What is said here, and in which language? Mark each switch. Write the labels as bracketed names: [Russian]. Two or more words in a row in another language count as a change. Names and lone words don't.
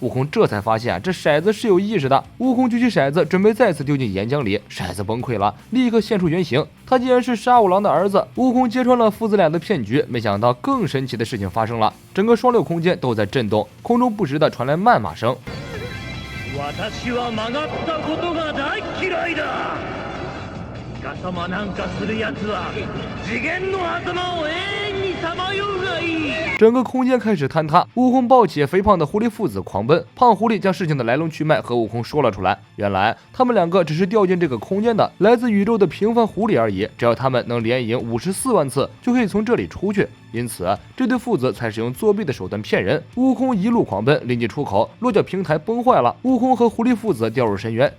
[Chinese] 悟空这才发现这骰子是有意识的。悟空举起骰子准备再次丢进岩浆里，骰子崩溃了，立刻现出原形，他竟然是沙五郎的儿子。悟空揭穿了父子俩的骗局，没想到更神奇的事情发生了，整个双六空间都在震动，空中不时的传来谩骂声。 [Japanese] 私は曲がったことが大嫌いだ。イカサマなんかするやつは次元の頭を永遠にさまようがいい。 [Chinese] 整个空间开始坍塌，悟空抱起肥胖的狐狸父子狂奔。胖狐狸将事情的来龙去脉和悟空说了出来，原来他们两个只是掉进这个空间的来自宇宙的平凡狐狸而已，只要他们能连赢54万次，就可以从这里出去。因此，这对父子才使用作弊的手段骗人。悟空一路狂奔，临近出口，落脚平台崩坏了，悟空和狐狸父子掉入深渊。